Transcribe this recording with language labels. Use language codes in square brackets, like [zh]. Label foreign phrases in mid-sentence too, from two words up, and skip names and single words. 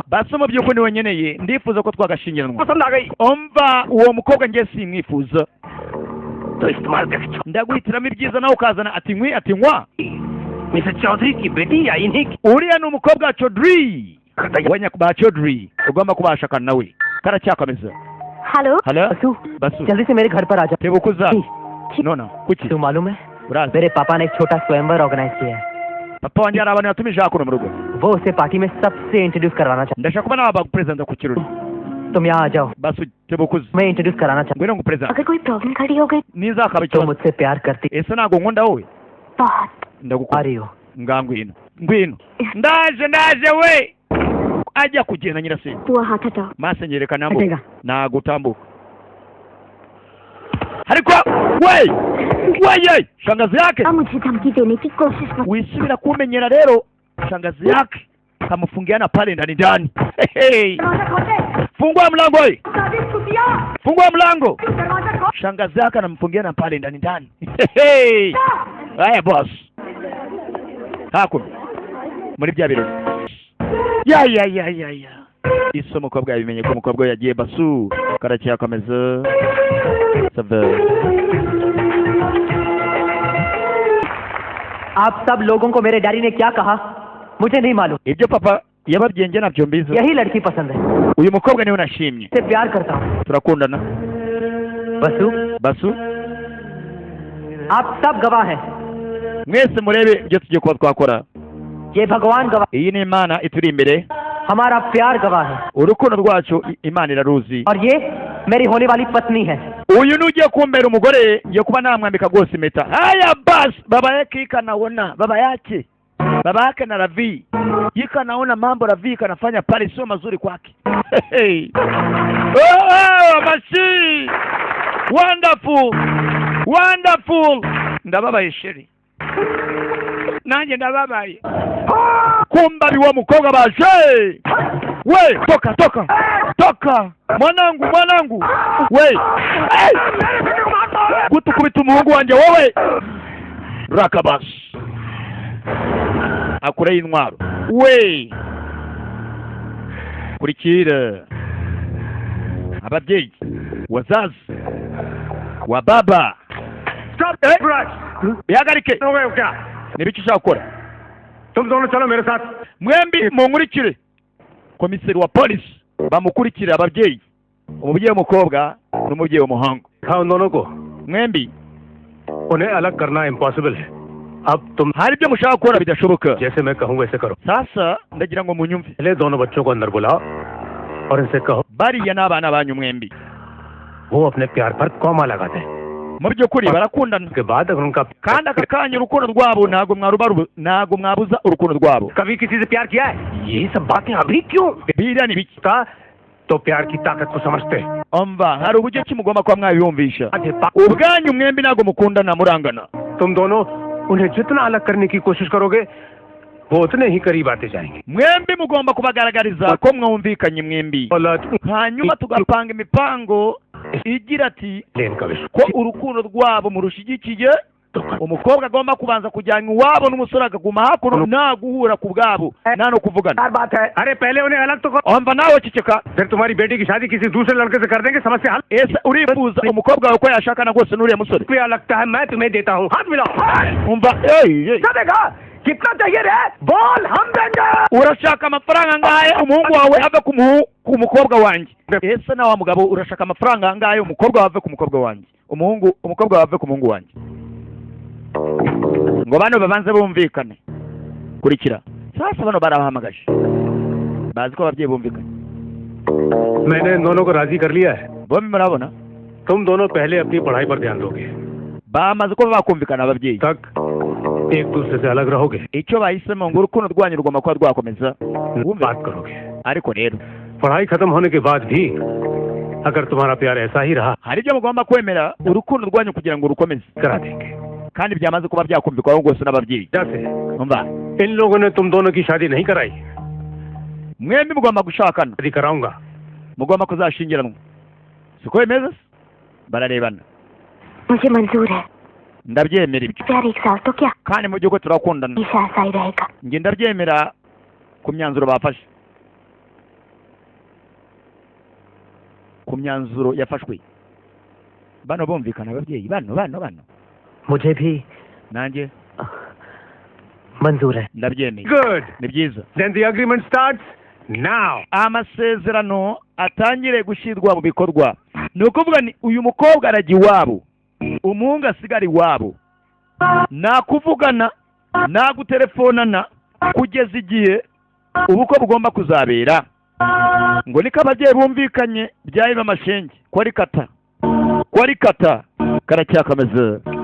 [rw] basi mu by'ukuri niwe nkeneye ndifuza ko twagashyingiranwa [hi] पसंद आ गई [rw] umva uwo mukobwa njye simwifuza [hi] तो इस्तेमाल कर [rw] ndaguhitiramo ibyiza nawe ukazana ati nywa [hi] मिसेस चौधरी की बेटी या इन्हीं की [rw] uriya ni umukobwa wa Chaudhry ba Chaudhry ugomba kubashakana nawe karacyakomeza [hi] हेलो [rw] halo [hi] वसु [rw] basu [hi] जल्दी से मेरे घर पर आ जा [rw] tebuka uza nona kuki [hi] तू मालूम है [rw] uraza [hi] मेरे पापा ने एक छोटा स्वयंवर ऑर्गेनाइज किया है [rw] papa wanjye hari abantu yatumije hakuno mu rugo [hi] वो उसे पार्टी में सबसे इंट्रोड्यूस करवाना चाहता [rw] ndashaka kuba nawe baguperezida ku kirori [hi] तुम यहाँ आ जाओ [rw] basu tebuka uza [hi] मैं इंट्रोड्यूस कराना चाहता [rw] ngwino nguperezida [hi] अगर कोई प्रॉब्लम खड़ी हो गई [rw] nizakaba [hi] तुम [rw] ikibazo [hi] मुझसे प्यार करती [rw] ese ntabwo nkunda wowe [hi] बहुत आ [rw] ndagukunda [hi] रही हो [rw] ngwino ndaje we ajya kugenda nyirasenge [hi] तू हाथ हटाओ [rw] maso nyereka nambo Atega. nagutambuka ariko weye [sw] shangazi yake [hi] अब मुझे धमकी देने की कोशिश मत [rw] wisubira kumenyera rero [sw] shangazi yake kamufungiana pale ndani. [hi] दरवाजा खोल दे [sw] fungua mlango hii, [hi] दादी कुटिया [sw] fungua mlango. [hi] दरवाजा खोल [sw] Shangazi yake anamfungia na pale ndani ndani. Hey! Haya boss. Hakuna. [rw] Muri bya birori. Ya. Iso umukobwa yabimenye ko umukobwa yagiye basu. Karaciye akomeza. Save. [hi] आप सब लोगों को मेरे डैडी ने क्या कहा मुझे नहीं मालूम। [rw] Ibyo papa yababwiye nge nabyo mbizi. [hi] यही लड़की पसंद है, [rw] Uyu mukobwa niwe nashimye. [hi] से प्यार करता हूँ। [rw] Turakundana. Basu. [hi] आप सब गवाह हैं, [rw] Mwese murebe ibyo tugiye kuba twakora. [hi] ये भगवान गवाह, [rw] Iyi ni Imana ituri imbere. [hi] हमारा प्यार गवाह है, [rw] Urukundo rwacu Imana iraruzi. [hi] और ये मेरी होने वाली पत्नी है। [rw] Uyu nugiye kumbera umugore yo kuba namwambika rwose impeta. [sw] Haya bas, baba yake ikanaona, baba yake na Ravi ikanaona mambo Ravi kanafanya pale sio mazuri kwake. [rw] Hey. Oh, mashi wonderful ndababaye sheri nanjye ndababaye kumba biwa mukobwa baje we toka mwanangu we gutukubita umuhungu wanjye wowe rakabas akure y'intwaro we kurikira ababyeyi [sw] wazazi wa baba [en] Stop! [rw] bihagarike [hi] हो गए हो क्या? [rw] n'ibiki ushaka gukora [hi] तुम दोनों चलो मेरे साथ। [rw] mwembi munkurikire komiseri wa polisi bamukurikire ababyeyi umubyeyi w'umukobwa n'umubyeyi w'umuhungu [hi] हाँ उन दोनों को [rw] mwembi [hi] उन्हें अलग करना इम्पॉसिबल है। अब तुम [rw] hari ibyo mushaka gukora bidashoboka [hi] जैसे मैं कहूँ वैसे करो। [rw] sasa ndagira ngo munyumve [hi] पहले दोनों बच्चों को अंदर बुलाओ और इनसे कहो [rw] bariya ni abana banyu mwembi [hi] वो अपने प्यार पर कॉमा लगाते हैं। [rw] mu by'ukuri barakundana [hi] उसके बाद अगर उनका [rw] kandi aka kanya urukundo rwabo ntabwo mwabuza urukundo rwabo [hi] कभी किसी से प्यार किया है? ये सब बातें अभी क्यों? [rw] biriya ni biki [hi] था तो प्यार की ताकत को समझते हैं। [rw] umva hari uburyo ki mugomba kuba mwabiyumvisha ubwanyu mwembi ntabwo mukundana murangana [hi] तुम दोनों उन्हें जितना अलग करने की कोशिश करोगे वो उतने ही करीब आते जाएंगे। [rw] mwembi mugomba kubagaragariza ko mwumvikanye mwembi hanyuma tugapanga imipango igira ati [hi] लेन का विश्व [rw] ko urukundo rwabo murushigikiye umukobwa agomba kubanza kujyana iwabo n'umusore akaguma hakuno nta guhura ku bwabo nta no kuvugana [hi] यार बात है। अरे पहले उन्हें अलग तो करो, [rw] umva nawe ceceka [hi] फिर तुम्हारी बेटी की शादी किसी दूसरे लड़के से कर देंगे, समस्या हल। [rw] ese urifuza umukobwa wawe ko yashakana rwose n'uriya musore [hi] क्या लगता है मैं तुम्हें देता हूँ, हाथ मिलाओ। [rw] umva [hi] क्या देगा? कितना चाहिए रे? बोल, हम देंगे। [rw] urashaka amafaranga angahe umuhungu wawe ave ku mukobwa wanjye ese na wa mugabo urashaka amafaranga angahe umukobwa wawe ave ku mukobwa wanjye umukobwa wawe ave ku muhungu wanjye ngo bano babanze bumvikane kurikira sasa bano barabahamagaje bazi ko ababyeyi bumvikanye [hi] मैंने इन दोनों को राजी कर लिया है। [rw] bombi murabona [hi] तुम दोनों पहले अपनी पढ़ाई पर ध्यान दोगे, [rw] bamaze kuba bakumvikana ababyeyi [hi] तक एक दूसरे से अलग रहोगे, [rw] icyo bahisemo ngo urukundo rwanyu rugomba kuba rwakomeza [hi] बात करोगे। [rw] ariko rero [hi] पढ़ाई खत्म होने के बाद भी अगर तुम्हारा प्यार ऐसा ही रहा, [rw] hari ibyo mugomba kwemera urukundo rwanyu kugira ngo rukomeze [hi] करा देंगे। [rw] kandi byamaze kuba byakumvikwaho rwose n'ababyeyi [hi] जैसे [rw] umva [hi] इन लोगों ने तुम दोनों की शादी नहीं कराई, [rw] mwembi mugomba gushakana [hi] शादी कराऊंगा। [rw] mugomba kuzashingiranwa siko bimeze bararebana [hi] मुझे मंजूर है। [rw] ndabyemera ibyo [hi] प्यार एक साल तो क्या [rw] kandi mu by'uko turakundana [hi] हमेशा ऐसा ही रहेगा। [rw] njye ndabyemera ku myanzuro bafashe ku myanzuro yafashwe bano bumvikana ababyeyi bano [hi] मुझे भी [rw] nanjye [hi] मंजूर है। [rw] ndabyemeye [en] Good. [rw] ni byiza [en] Then the agreement starts now. [rw] amasezerano atangire gushyirwa mu bikorwa ni ukuvuga ni uyu mukobwa arajya iwabo umuhungu asigara iwabo nta kuvugana nta gutelefonana kugeza igihe ubukwe bugomba kuzabera ngo niko ababyeyi bumvikanye byayiba amashenge ko ari kata karacyakameze